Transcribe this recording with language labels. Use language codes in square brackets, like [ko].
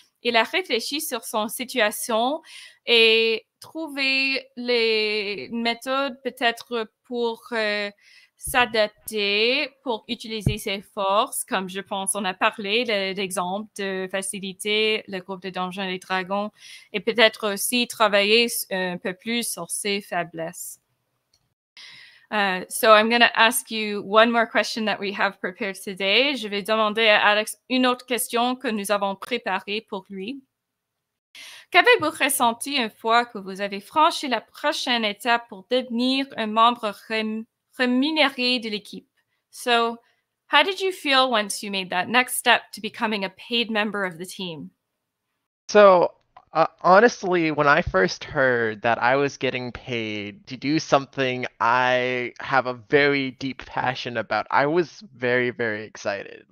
[fr] Il a réfléchi sur son situation et trouvé les méthodes peut-être pour s'adapter, pour utiliser ses forces, comme je pense on a parlé d'exemple de facilité, le groupe de Donjons et Dragons, et peut-être aussi travailler un peu plus sur ses faiblesses. [en] So I'm going to ask you one more question that we have prepared today. [fr] Je vais demander à Alex une autre question que nous avons préparée pour lui. Qu'avez-vous ressenti une fois que vous avez franchi la prochaine étape pour devenir un membre rémunéré de l'équipe? [en] So, how did you feel once you made that next step to becoming a paid member of the team? So, honestly, when I first heard that I was getting paid to do something I have a very deep passion about, I was very, very excited.